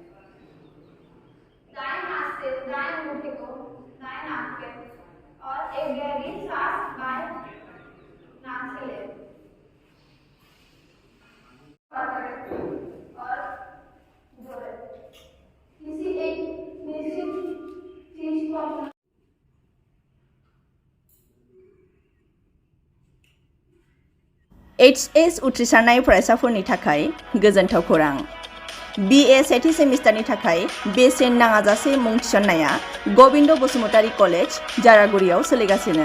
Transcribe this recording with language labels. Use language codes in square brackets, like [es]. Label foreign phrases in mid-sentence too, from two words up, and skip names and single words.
[hi] दाएं हाथ से दाएं अंगूठे को दाएं नाक पे और एक गहरी सांस बाएं नाक से लें और जोड़ें। किसी एक निश्चित चीज को [brx] एस.एस. उथ्रिसारनाय फरायसाफोरनि थाखाय गोजोनथाव खौरां। बी.ए. सेथि सेमिस्टारनि थाखाय बेसेन नाङाजासे मुं थिसननाया गबिन्द बसुमतारी कलेज जारागुरियाव सोलिगासिनो।